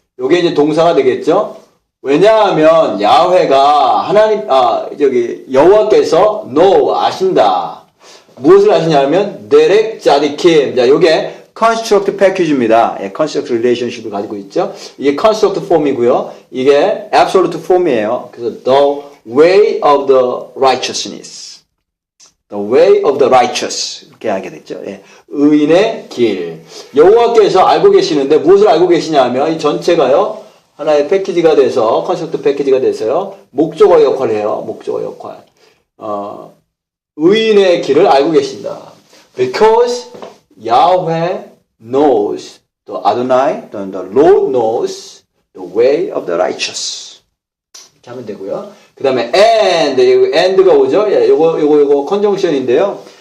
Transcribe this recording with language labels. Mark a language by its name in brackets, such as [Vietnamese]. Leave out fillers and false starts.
[Korean] 요게 이제 동사가 되겠죠? 왜냐하면 야훼가 하나님, 여호와께서 know, 아신다. 무엇을 아시냐면 데렉 자디킴. 자, 요게 construct package입니다. 예, construct relationship을 가지고 있죠. 이게 construct form이고요. 이게 absolute form이에요. [English] 그래서 the way of the righteousness. The way of the righteous. [Korean] 이렇게 하게 됐죠. 예, 의인의 길. 여호와께서 알고 계시는데 무엇을 알고 계시냐면 이 전체가요. 하나의 패키지가 돼서 construct 패키지가 돼서요. 목적어 역할을 해요. 목적어 역할. 의인의 길을 알고 계신다. [English] Because Yahweh knows, the Adonai, the Lord knows the way of the righteous. [Korean] 이렇게 하면 되고요. 그 다음에 and가 오죠? 예, 요거 conjunction인데요.